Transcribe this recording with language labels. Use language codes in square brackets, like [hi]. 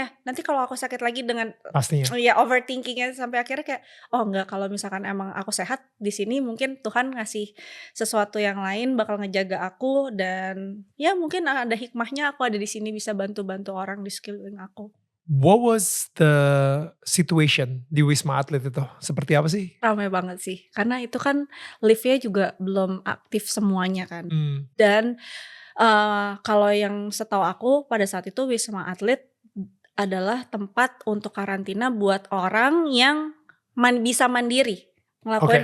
[id] ya? Nanti kalau aku sakit lagi dengan pastinya. ya overthinking-nya sampai akhirnya kayak, "Oh enggak, kalau misalkan emang aku sehat di sini mungkin Tuhan ngasih sesuatu yang lain bakal ngejaga aku dan ya mungkin ada hikmahnya aku ada di sini bisa bantu-bantu orang di sekeliling aku." [en] What was the situation [id] di Wisma Atlet itu? Seperti apa sih? Ramai banget sih, karena itu kan lift-nya juga belum aktif semuanya kan. Mmm, Dan, kalau yang setahu aku pada saat itu Wisma Atlet adalah tempat untuk karantina buat orang yang bisa mandiri, ngelakuin